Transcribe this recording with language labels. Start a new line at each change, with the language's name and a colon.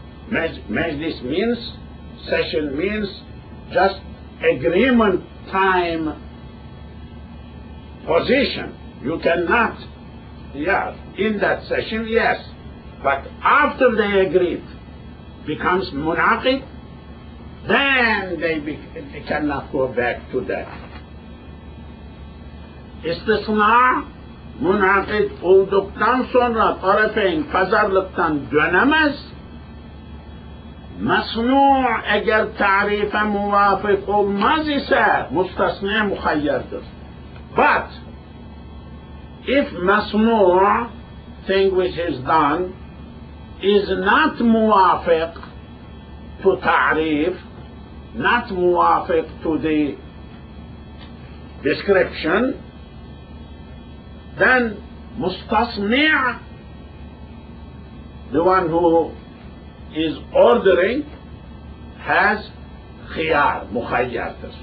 English: Majlis means, session means just agreement time position. You cannot, in that session, yes. But after they agreed, becomes munaqid, then they cannot go back to that.
Turkish: İstisna munaqid olduktan sonra tarafeyn pazarlıktan dönemez. Mesnu eğer tarife muvafık olmaz ise mustasna muhayyerdir.
English: But if mesnu thing which is done is not muwafiq to ta'rif, not muwafiq to the description, then mustasmi', the one who is ordering, has khiyar, mukhayyar.